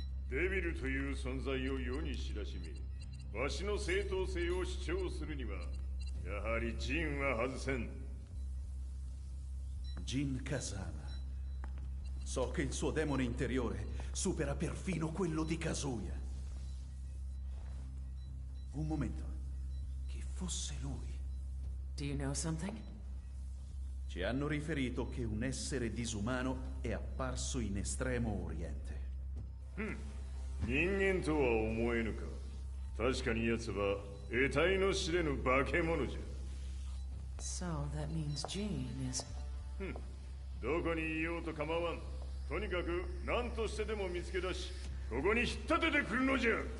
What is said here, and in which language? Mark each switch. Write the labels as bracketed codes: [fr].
[ja] Devil という存在を世に知らしみ、わしの正当性を主張するには、やはりジンは外せん。 [en] Jin Kazama. [it] So che il suo demone interiore supera perfino quello di Kazuya. Un momento. Chi fosse lui? [en] Do you know something? [it] Ci hanno riferito che un essere disumano è apparso in Estremo Oriente. [ja] 人間とは思えぬか。確かに奴は得体の知れぬ化け物じゃ。 [en] So that means Jean is... [ja] どこにいようと構わん。とにかく何としてでも見つけ出し、ここに引っ立ててくるのじゃ。